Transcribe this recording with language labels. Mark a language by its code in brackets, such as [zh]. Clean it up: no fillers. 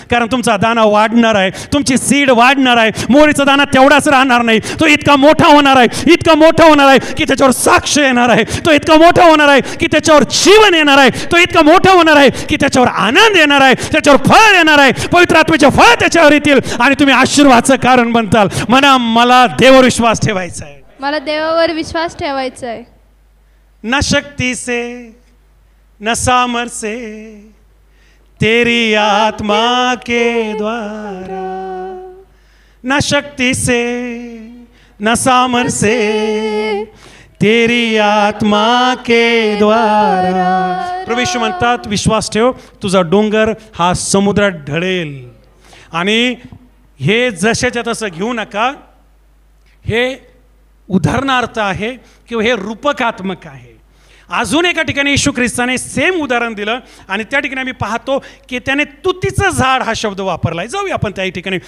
[mr] कारण तुमचा दाना वाढणार आहे, तुमची सीड वाढणार आहे. मोहरीचा दाना तेवढाच राहणार नाही, तो इतका मोठा होणार आहे, इतका मोठा होणार आहे की त्याच्यावर साक्ष येणार आहे, तो इतका मोठा होणार आहे की त्याच्यावर जीवन येणार आहे, तो इतका मोठा होणार आहे की त्याच्यावर आनंद येणार आहे, त्याच्यावर फळ येणार आहे, पवित्र आत्म्याचे फळ त्याच्यावर येतील आणि तुम्ही आशीर्वादाचं कारण बनताल. म्हणा, मला देवावर विश्वास ठेवायचा आहे, मला देवावर विश्वास ठेवायचा आहे. [hi] न शक्ति से न सामर्थ्य से, तेरी आत्मा के द्वारा, न शक्ति से न सामर्थ्य से, तेरी आत्मा के द्वारा. [mr] प्रभू येशू म्हणतात, विश्वास ठेव, तुझा डोंगर हा समुद्रात ढळेल. आणि हे जशाच्या तसं घेऊ नका. हे उदाहरणार्थ आहे किंवा हे रूपकात्मक आहे. अजून एका ठिकाणी येशू ख्रिस्ताने सेम उदाहरण दिलं आणि त्या ठिकाणी आम्ही पाहतो की त्याने तुतीचं झाड हा शब्द वापरलाय. जाऊया आपण त्या ठिकाणी.